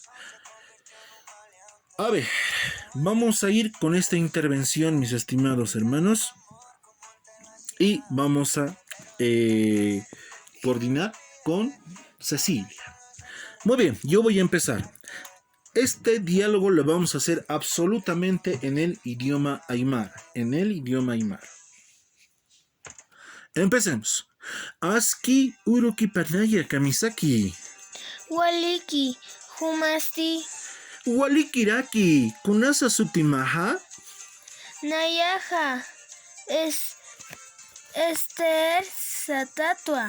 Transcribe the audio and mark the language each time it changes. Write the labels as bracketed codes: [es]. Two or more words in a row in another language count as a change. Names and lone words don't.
[es] A ver, vamos a ir con esta intervención, mis estimados hermanos, y vamos a coordinar con Cecilia. Muy bien, yo voy a empezar. Este diálogo lo vamos a hacer absolutamente en el idioma Aymara. Empecemos. [ay] Aski uruki panaya kamisaki. Waliki, humasti, Walikiraki, kunasa sutimaha. nayaja, Esther Satatua,